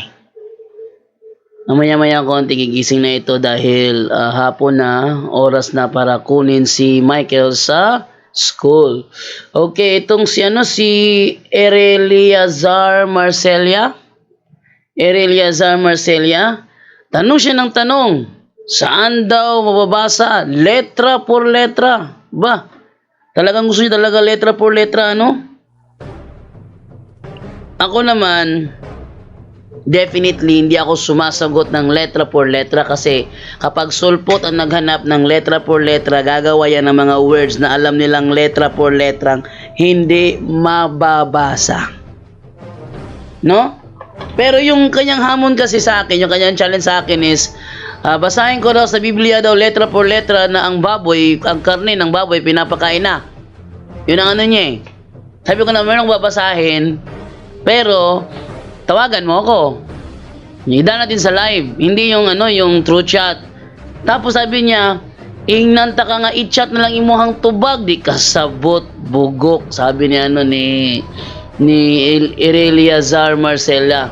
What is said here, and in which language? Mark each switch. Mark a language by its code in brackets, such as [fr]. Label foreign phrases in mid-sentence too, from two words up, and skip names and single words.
[tl] Mamaya-maya konti gigising na ito dahil hapon na, oras na para kunin si Michael sa school. Okay, itong si Ereliazar Marcelia. Ereliazar Marcelia. Tanong siya ng tanong. Saan daw mababasa? [es] Letra por letra. [tl] Ba? Talagang gusto niya talaga [es] letra por letra, [tl] ano? Ako naman, definitely, hindi ako sumasagot ng [es] letra por letra [tl] kasi kapag sulpot ang naghanap ng [es] letra por letra, [tl] gagawa yan ng mga words na alam nilang [es] letra por letrang [tl] hindi mababasa. No? Pero yung kanyang hamon kasi sa akin, yung kanyang challenge sa akin is, basahin ko daw sa Biblia daw [es] letra por letra [tl] na ang baboy, ang karne ng baboy pinapakain na. Yun ang niya eh. Sabi ko na meron babasahin, pero tawagan mo ako. Ida natin sa live, hindi yung yung true chat. Tapos sabi niya, [ceb] ingnanta ka nga i-chat na lang imuhang tubag, di kasabot bugok, [tl] sabi ni Ereliazar Marcela.